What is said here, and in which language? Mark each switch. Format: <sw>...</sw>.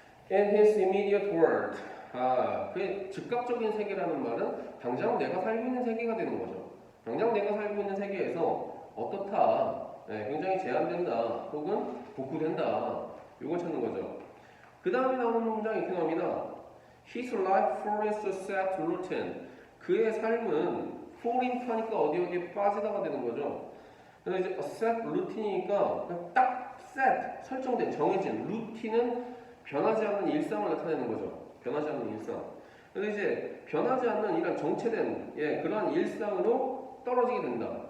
<en>In his immediate world,</en> <ko>그 즉각적인 세계라는 말은 당장 내가 살고 있는 세계가 되는 거죠. 당장 내가 살고 있는 세계에서 어떻다, 굉장히 제한된다, 혹은 복구된다, 이걸 찾는 거죠. 그 다음에 나오는 문장이 이렇게 나옵니다.</ko> <en>His life follows a set routine.</en> <ko>그의 삶은</ko> <en>fall into</en> <ko>하니까 어디에 빠지다가 되는 거죠. 그래서 이제 a set routine이니까 딱 set, 설정된, 정해진 루틴은 변하지 않는 일상을 나타내는 거죠. 변하지 않는 일상. 그래서 이제 변하지 않는 이런 정체된 그러한 일상으로 떨어지게 된다.</ko>